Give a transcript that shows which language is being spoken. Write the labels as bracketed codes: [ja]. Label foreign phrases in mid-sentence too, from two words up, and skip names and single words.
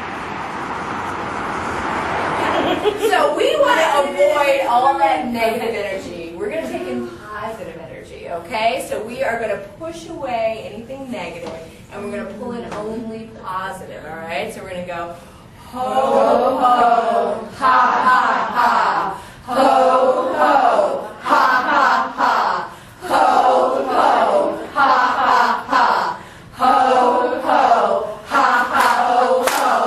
[en] So we want to avoid all that negative energy. We're going to take in positive energy, okay? So we are going to push away anything negative, and we're going to pull in only positive, all right? So we're going to go, ho, ho, ha, ha, ha, ho, ho, ha, ha, ha, ho, ho, ha, ha, ha, ho, ho, ha, ha, ho, ho.